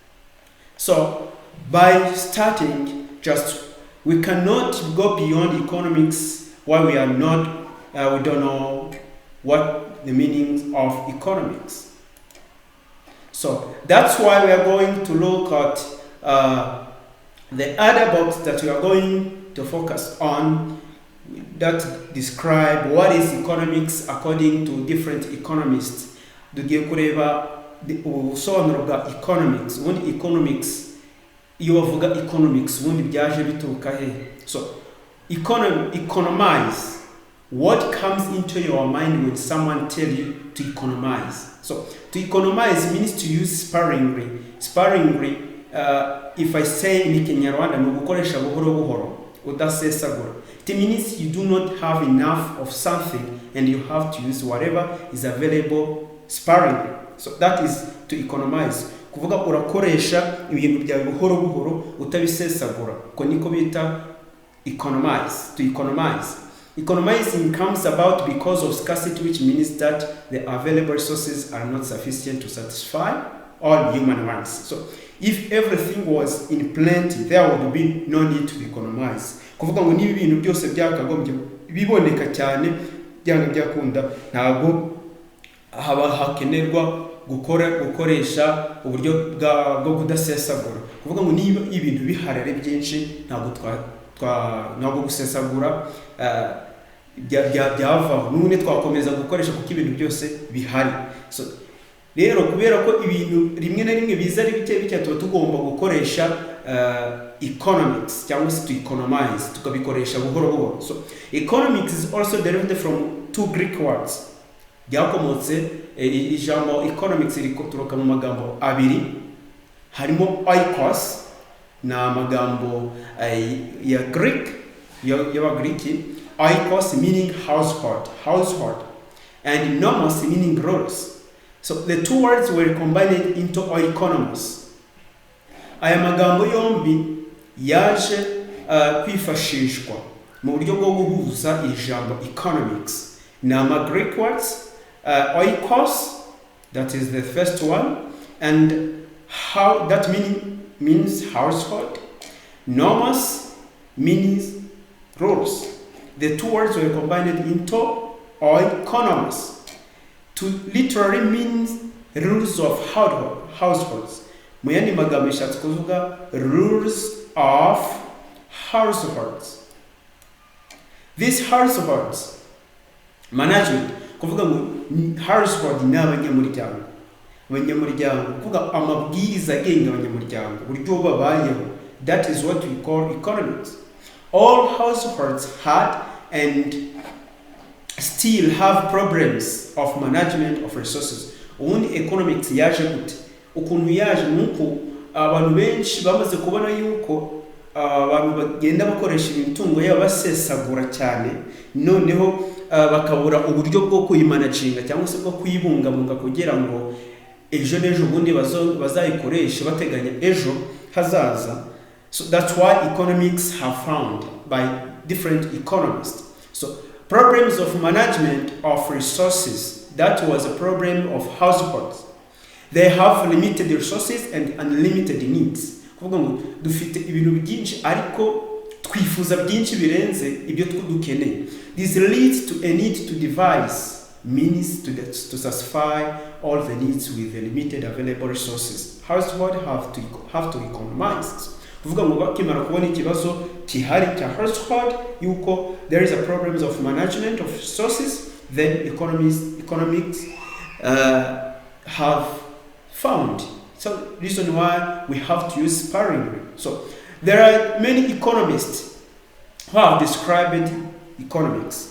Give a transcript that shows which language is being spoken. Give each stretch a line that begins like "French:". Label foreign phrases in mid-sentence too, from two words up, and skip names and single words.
English: So by starting, we cannot go beyond economics while we don't know what the meaning of economics. So that's why we are going to look at the other box that we are going to focus on that describe what is economics according to different economists.
Kinyarwanda: Tugiye kureba ubusobanuro bwa economics. Ubundi economics, iyo bavuga economics, ubundi byaje bituruka he?
English: So economize. What comes into your mind when someone tells you to economize? So to economize means to use sparingly. Sparingly, if I say in Kinyarwanda,
Kinyarwanda: ni ugukoresha buhoro buhoro, udasesagura.
English: It means you do not have enough of something and you have to use whatever is available sparingly. So that is to economize.
Kinyarwanda: Kuvuga urakoresha ibintu byawe buhoro buhoro utabisesagura. Ko niko bita economize,
English: to economize. Economizing comes about because of scarcity, which means that the available resources are not sufficient to satisfy all human wants. So if everything was in plenty, there would be no need to economize.
Kinyarwanda: Kuvuga ngo niba ibintu byose byakagombye biboneka cyane byanga byakunda, ntabwo haba hakenerwa gukoresha uburyo bwo kudasesagura. Kuvuga ngo niba ibintu biharare byinshi, ntabwo ntabwo gusesagura byavaho n'ubundi twakomeza gukoresha kuko ibintu byose bihari. So rero kubera ko ibintu rimwe na rimwe biza ari bike tuba tugomba gukoresha economics cyangwa se
English: to economize,
Kinyarwanda: tukabikoresha buhoro buhoro.
English: So economics is also derived from two Greek words.
Kinyarwanda: Byakomotse ijambo economics rikoturuka mu magambo abiri, harimo oikos na magambo ya Greek y'Abagriki,
English: oikos meaning household, and nomos meaning roles. So the two words were combined into oikonomos.
Kinyarwanda: Aya magambo yombi yaje kwifashishwa mu buryo bwo guhuza ijambo economics.
English: Nama Greek words, oikos, that is the first one, and how that means household. Nomos means roles. The two words were combined into oikonomos to literally means rules of households.
Kinyarwanda: Muyandi magambo ishatse kuvuga
English: rules of households. These households management,
Kinyarwanda: kuvuga ngo household ni abanyamuryango kuvuga amabwiriza agenga abanyamuryango uburyo babayeho.
English: That is what we call economics. All households had and still have problems of management of resources.
Kinyarwanda: Ubundi economics yaje gute? Ukuntu yaje nuko abantu benshi bamaze kubona yuko abantu bagenda bakoresha imitungo yabo basesagura cyane, noneho bakabura uburyo bwo kuyimanaginga cyangwa se bwo kuyibungabunga kugira ngo ejo n'ejo bundi bazayikoresha bateganya ejo hazaza.
English: So that's why economics have found by different economists. So problems of management of resources, that was a problem of households. They have limited resources and unlimited needs.
Kinyarwanda: Kuvuga ngo dufite ibintu byinshi ariko twifuza byinshi birenze ibyo dukeneye.
English: This leads to a need to devise means to satisfy all the needs with the limited available resources. Households have to economize.
Kinyarwanda: Kuvuga ngo bakimara kubona ikibazo kihari cya household yuko
English: there is a problems of management of resources, then economics have found. So reason why we have to use sparingly. So there are many economists who have described economics.